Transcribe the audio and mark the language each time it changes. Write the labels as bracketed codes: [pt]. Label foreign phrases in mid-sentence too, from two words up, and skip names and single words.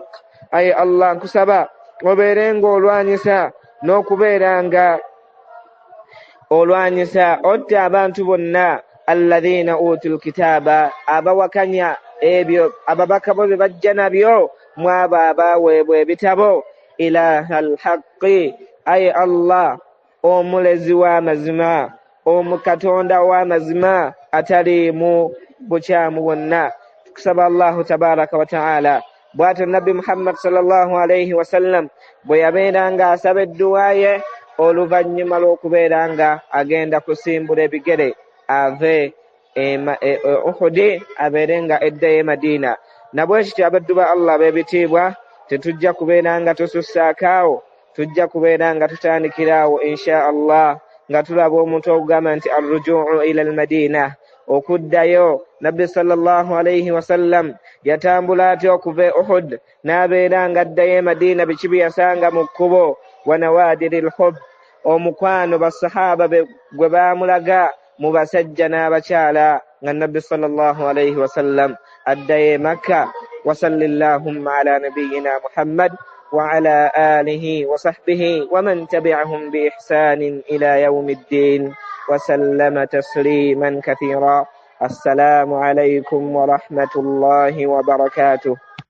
[lg] Ayi Allah nkusaba obeerenga olwanyisa n'okubeeranga olwanyisa otta abantu bonna [ar] الذين أوتوا الكتاب [lg] abawakanya ebyo ababaka bo bajja nabyo mwabo abaweebwa ebitabo [ar] إله الحق. [lg] Ayi Allah omulezi w'amazima omukatonda w'amazima ataliimu bukyamu bwonna. Tukusaba [ar] الله تبارك و تعالى [lg] bw'atyo nabbi Muhammad [ar] صلى الله عليه و سلم [lg] bwe yabeeranga asaba edduwa ye oluvannyuma lw'okubeera nga agenda kusimbula ebigere ave Uhudi abeere nga eddayo e Madiina. Nabwe kityo abaddu ba Allah b'ebitiibwa tetujja kubeera nga tusussaakaawo, tujja kubeera nga tutandikiraawo [ar] إن شاء الله [lg] nga tulaba omuntu okugamba nti [ar] الرجوع إلى المدينة, [lg] okuddayo. Nabbi [ar] صلى الله عليه و سلم [lg] yatambula atya okuva e Uhud n'abeera nga addayo e Madiina, biki bye yasanga mu kkubo [ar] و نوادر الحب, [lg] omukwano basahaba gwe baamulaga mu basajja n'abakyala nga Nabbi [ar] صلى الله عليه و سلم [lg] addayo e Makka. [ar] وصل اللهم على نبينا محمد و على آله و صحبه و من تبعهم بإحسان إلى يوم الدين و سلم تسليما كثيرا. السلام عليكم و رحمة الله و بركاته.